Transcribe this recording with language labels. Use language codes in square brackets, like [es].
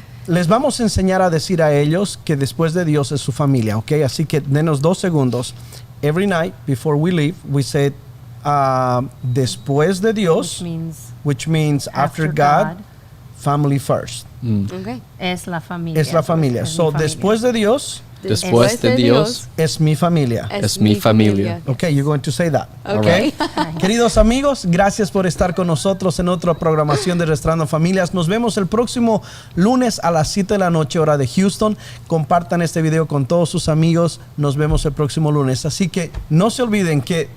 [es] Les vamos a enseñar a decir a ellos que después de Dios es su familia, ¿ok? Así que denos 2 segundos. [en] Every night before we leave, we say [es] después de Dios, [en] which means after God, family first. Okay. [es] Es la familia. Es la familia. Es mi [en] So [es] familia. después de Dios Después de Dios, es mi familia. es mi familia. [en] Okay, you're going to say that. Okay. [es] Queridos amigos, gracias por estar con nosotros en otra programación de Restaurando Familias. Nos vemos el próximo lunes a las 7 de la noche, hora de Houston. Compartan este video con todos sus amigos. Nos vemos el próximo lunes. Así que no se olviden que